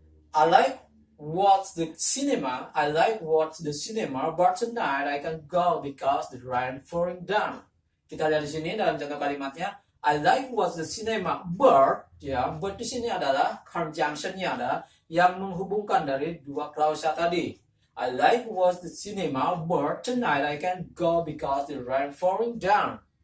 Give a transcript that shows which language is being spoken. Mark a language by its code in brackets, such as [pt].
[en] I like watch the cinema, but tonight I can go because the rain pouring down. [id] Kita lihat di sini dalam contoh kalimatnya, [en] I like watch the cinema, [id] but di sini adalah conjunction-nya adalah yang menghubungkan dari dua klausa tadi. [en] I like watch the cinema, but tonight I can go because the rain pouring down.